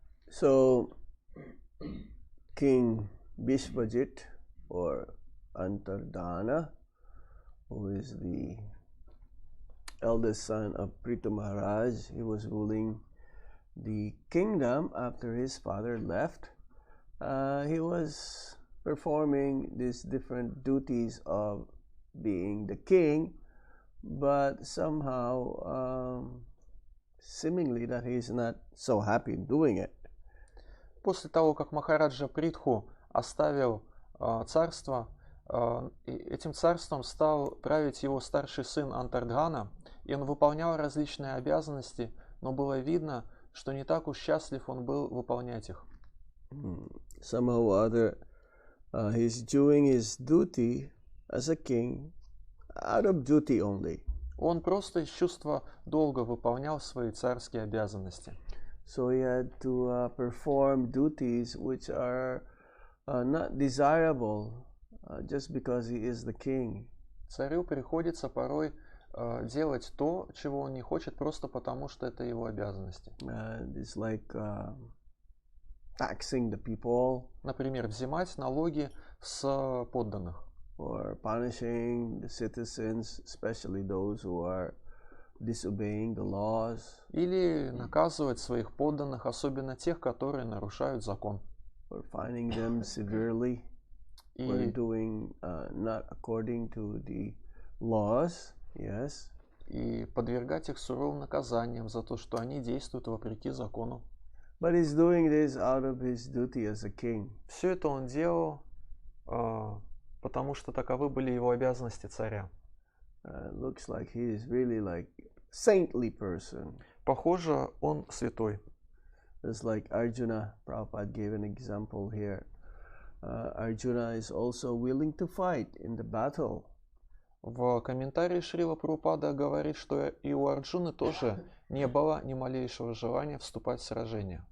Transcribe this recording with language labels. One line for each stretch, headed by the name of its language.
English: So, King Vishwajit or Janardana, who is the eldest son of Prithu Maharaj, he was ruling the kingdom after his father left. He was performing these different duties of being the king, but somehow seemingly that he's not so happy doing it.
Russian: После того, как Махараджа Притху оставил царство, этим царством стал править его старший сын Антардхана, и он выполнял различные обязанности, но было видно, что не так уж счастлив он был выполнять их.
English: Somehow or other, he's doing his duty as a king out of duty only.
Russian: Он просто из чувства долга выполнял свои царские обязанности.
English: So he had to perform duties which are not desirable just because he is the king.
Russian: Царю приходится порой делать то, чего он не хочет, просто потому что это его обязанности.
English: It's like taxing the people.
Russian: Например, взимать налоги с подданных.
English: Or punishing the citizens, especially those who are disobeying the laws.
Russian: Или наказывать своих подданных, особенно тех, которые нарушают закон.
English: Or fining them severely for doing not according to the laws. Yes.
Russian: И подвергать их суровым наказаниям за то, что они действуют вопреки закону.
English: But he's doing this out of his duty as a king.
Russian: Все это он делал, потому что таковы были его обязанности царя.
English: Looks like he is really like saintly person.
Russian: Похоже, он святой.
English: It's like Arjuna. Prabhupada gave an example here. Arjuna is also willing to fight in the battle.
Russian: В комментарии Шрила Прабхупада говорит, что и у Арджуны тоже не было ни малейшего желания вступать в сражение.